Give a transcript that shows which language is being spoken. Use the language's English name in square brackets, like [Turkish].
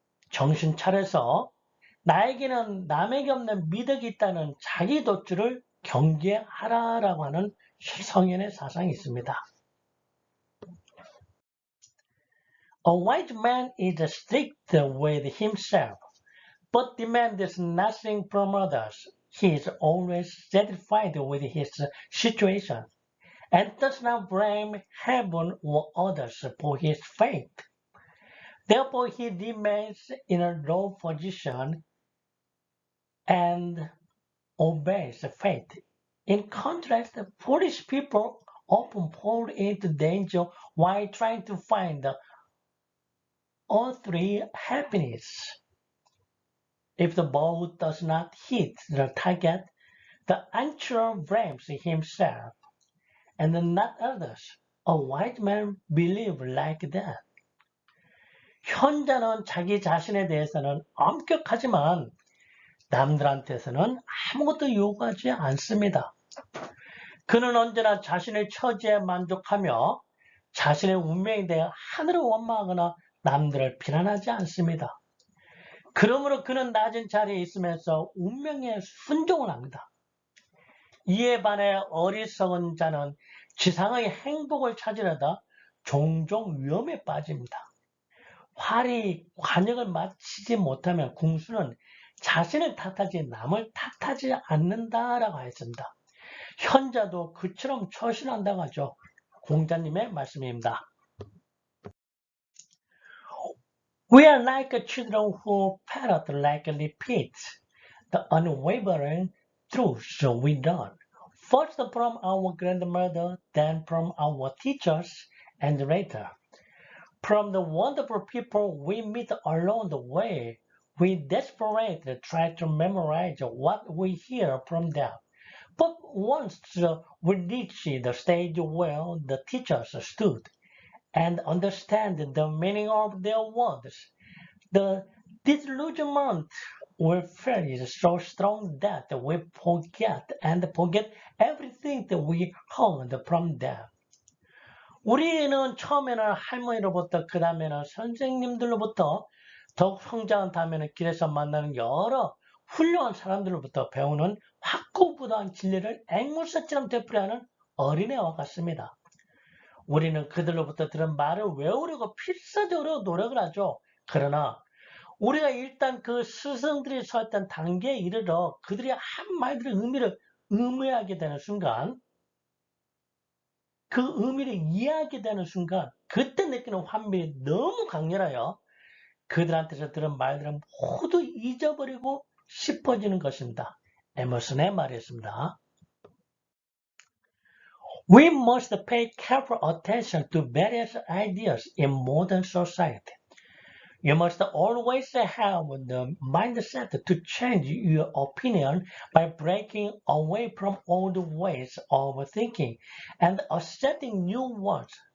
[Korean] 정신 차려서 나에게는 남에게 없는 미덕이 있다는 자기 도취를 경계하라라고 하는 성현의 사상이 있습니다. [English] A wise man is strict with himself, but demands nothing from others. He is always satisfied with his situation, and does not blame heaven or others for his fate. Therefore, he remains in a low position and obeys fate. In contrast, foolish people often fall into danger while trying to find earthly happiness. If the bow does not hit the target, the archer blames himself and not others. A wise man believes like that. [Korean] 현자는 자기 자신에 대해서는 엄격하지만 남들한테서는 아무것도 요구하지 않습니다. 그는 언제나 자신의 처지에 만족하며 자신의 운명에 대해 하늘을 원망하거나 남들을 비난하지 않습니다. 그러므로 그는 낮은 자리에 있으면서 운명에 순종을 합니다. 이에 반해 어리석은 자는 지상의 행복을 찾으려다 종종 위험에 빠집니다. 활이 관역을 마치지 못하면 궁수는 자신을 탓하지 남을 탓하지 않는다라고 하였습니다. 현자도 그처럼 처신한다고 하죠. 공자님의 말씀입니다. [English] We are like children who parrot like repeats the unwavering truths we learn, first from our grandmother, then from our teachers, and later from the wonderful people we meet along the way. We desperately try to memorize what we hear from them. But once we reach the stage where the teachers stood and understand the meaning of their words, the disillusionment we feel is so strong that we forget everything that we heard from them. [Korean] 우리는 처음에는 할머니로부터, 그 다음에는 선생님들로부터, 더욱 성장한 다음에는 길에서 만나는 여러 훌륭한 사람들로부터 배우는 확고부도한 진리를 앵무새처럼 되풀이하는 어린애와 같습니다. 우리는 그들로부터 들은 말을 외우려고 필사적으로 노력을 하죠. 그러나 우리가 일단 그 스승들이 서했던 단계에 이르러 그들이 한 말들의 의미를 의미하게 되는 순간, 그 의미를 이해하게 되는 순간 그때 느끼는 환멸이 너무 강렬하여 그들한테서 들은 말들은 모두 잊어버리고 싶어지는 것입니다. 에머슨의 말이었습니다. [English] We must pay careful attention to various ideas in modern society. You must always have the mindset to change your opinion by breaking away from old ways of thinking and accepting new ones.